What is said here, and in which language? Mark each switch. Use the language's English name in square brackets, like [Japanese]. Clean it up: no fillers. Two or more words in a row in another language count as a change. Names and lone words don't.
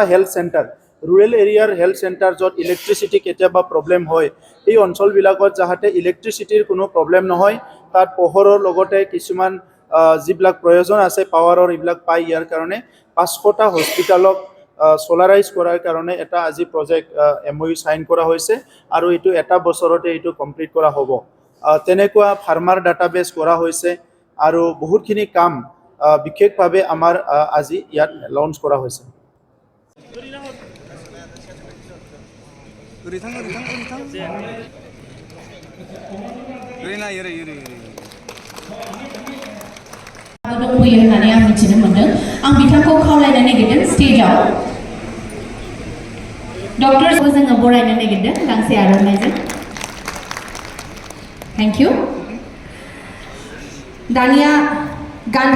[English] health centre rural areaৰ health centre [Assamese] য'ত ইলেক্ট্ৰিচিটি কেতিয়াবা প্ৰব্লেম হয় এই অঞ্চলবিলাকত যাতে ইলেক্ট্ৰিচিটিৰ কোনো প্ৰব্লেম নহয় তাত পোহৰৰ লগতে কিছুমান যিবিলাক প্ৰয়োজন আছে পাৱাৰৰ এইবিলাক পাই ইয়াৰ কাৰণে 500টা হস্পিটেলক সোলাৰাইজ কৰাৰ কাৰণে এটা আজি [English] project MOU sign [Assamese] কৰা হৈছে আৰু এইটো এটা বছৰতে এইটো কমপ্লিট কৰা হ'ব তেনেকুৱা [English] farmer database [Assamese] কৰা হৈছে আৰু বহুতখিনি কাম বিশেষভাৱে আমাৰ আজি ইয়াত লঞ্চ কৰা হৈছে [Bodo] दंफैयो होननानै आं मिथिनो मोनदों आं बिथांखौ खावलायनो नागिरदों स्टेजआव डक्टरखौ जोङो बरायनो नागिरदों गांसे आर'नाइजों [English] thank you [Bodo] दानिया